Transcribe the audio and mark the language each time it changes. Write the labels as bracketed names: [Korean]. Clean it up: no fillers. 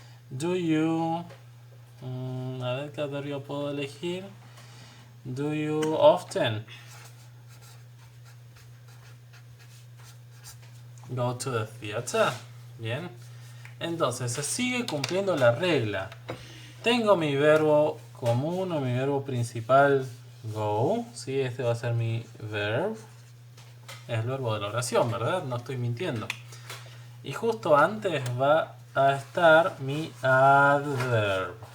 [English] Do you... [Spanish] a ver qué adverbio puedo elegir. [English] Do you often go to the theater? [Spanish] Bien. Entonces se sigue cumpliendo la regla. Tengo mi verbo común o mi verbo principal go. ¿Sí? Este va a ser mi verb. Es el verbo de la oración, ¿verdad? No estoy mintiendo. Y justo antes va a estar mi adverb.